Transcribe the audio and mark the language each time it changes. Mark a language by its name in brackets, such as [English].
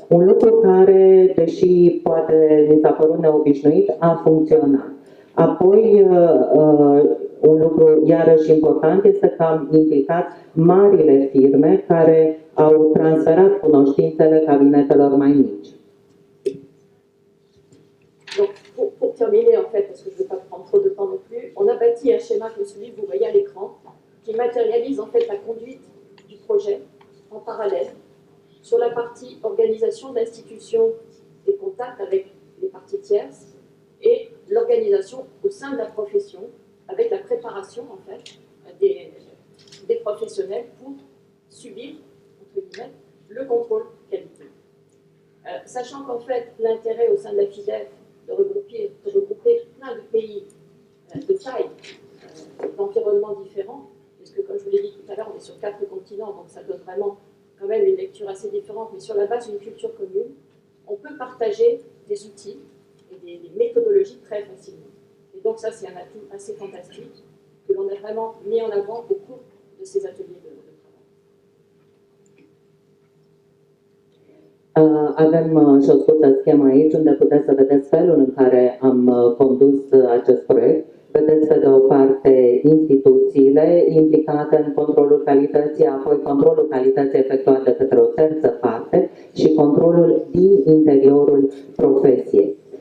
[Romanian] Un lucru care, deși poate mi s-a părut neobișnuit, a funcționat. Apoi, un lucru iarăși important este că am implicat marile firme care au transferat cunoștințele cabinetelor mai mici. [French] Donc, pour terminer, en fait, parce que je ne veux pas prendre trop de temps non plus, on a bâti un schéma comme celui que vous voyez à l'écran, qui matérialise en fait la conduite du projet en parallèle sur la partie organisation d'institutions et contacts avec les parties tierces et l'organisation au sein de la profession avec la préparation en fait des professionnels pour subir, entre guillemets, le contrôle qualité. Sachant qu'en fait l'intérêt au sein de la FIDEF de regrouper plein de pays de taille, d'environnements différents, puisque comme je vous l'ai dit tout à l'heure, on est sur 4 continents, donc ça donne vraiment quand même une lecture assez différente, mais sur la base d'une culture commune, on peut partager des outils et des méthodologies très facilement. Et donc ça, c'est un atout assez fantastique que l'on a vraiment mis en avant au cours de ces ateliers de travail. [Romanian] Avem și o scurtă schemă aici, unde puteți să vedeți felul în care am condus acest proiect. Vedeți pe de o parte instituțiile implicate în controlul calității, apoi controlul calității efectuat de către o terță parte și controlul din interiorul profesiei.